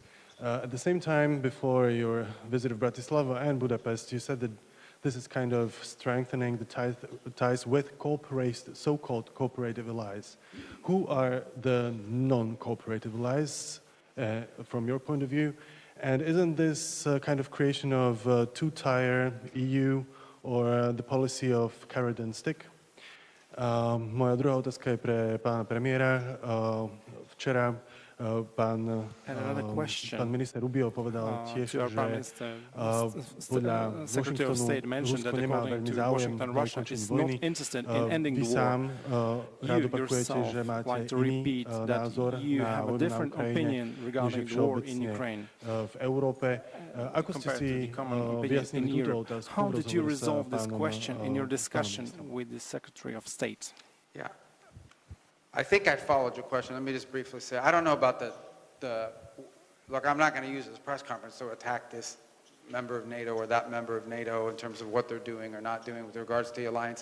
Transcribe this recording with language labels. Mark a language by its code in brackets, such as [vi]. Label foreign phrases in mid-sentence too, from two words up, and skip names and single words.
[en] At the same time, before your visit of Bratislava and Budapest, you said that this is kind of strengthening the ties with so-called cooperative allies. Who are the non-cooperative allies from your point of view? And isn't this kind of creation of a two-tier EU or the policy of carrot and stick? [sk] Moja druhá otázka je pre pána premiéra. Včera pán minister Rubio povedal tiež, že podľa Washingtonu Rusko nemá veľmi záujem na ukončení vojny. Vy sám rád opakujete, že máte iný názor na vojnu na Ukrajine, než je všeobecne v Európe. Ako ste si vyjasnili túto otázku v rozhovoru s pánom [en] Yeah. I think I followed your question. Let me just briefly say, I don't know about look, I'm not going to use this press conference to attack this member of NATO or that member of NATO in terms of what they're doing or not doing with regards to the alliance.